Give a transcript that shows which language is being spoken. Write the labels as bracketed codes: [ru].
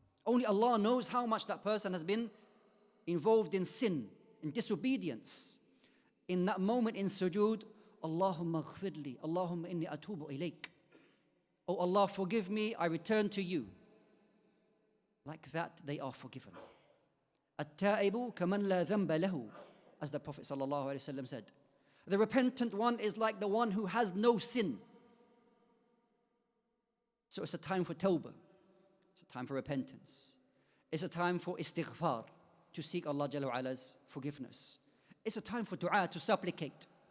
[en] Only Allah knows how much that person has been involved in sin, in disobedience. In that moment in sujood, [ar] Allahumma ghfirli, Allahumma inni atubu ilayk. [en] Oh Allah, forgive me, I return to you. like that they are forgiven. [ar] التائب كمن لا ذنب له, [en] as the Prophet ﷺ said. The repentant one is like the one who has no sin. So it's a time for tawbah. It's a time for repentance. It's a time for istighfar, to seek Allah Jalla wa Ala's forgiveness. It's a time for dua, to supplicate.